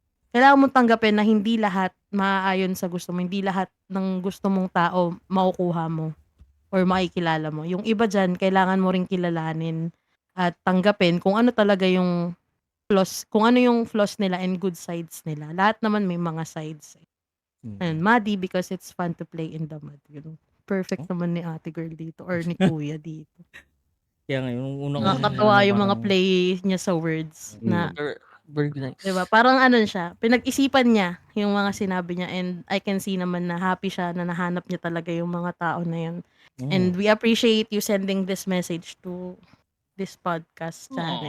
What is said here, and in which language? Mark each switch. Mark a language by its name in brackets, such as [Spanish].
[Filipino] Kailangan mong tanggapin na hindi lahat maaayon sa gusto mo, hindi lahat ng gusto mong tao makukuha mo or makikilala mo. Yung iba diyan, kailangan mo ring kilalanin at tanggapin kung ano talaga yung kung ano yung flaws nila [English] and good sides [Filipino] nila. Lahat naman may mga sides. [English] Ayun, muddy because it's fun to play in the mud. [Filipino] Yun. Perfect naman ni ate girl dito or ni kuya dito. Kaya nga, yung unang Nakakatawa yung mga play niya sa words na, [English] Very nice. [Filipino] diba? Parang ano siya, pinag-isipan niya yung mga sinabi niya [English] and I can see [Filipino] naman na happy siya na nahanap niya talaga yung mga tao na yun. [English] And we appreciate you sending this message to this podcast channel.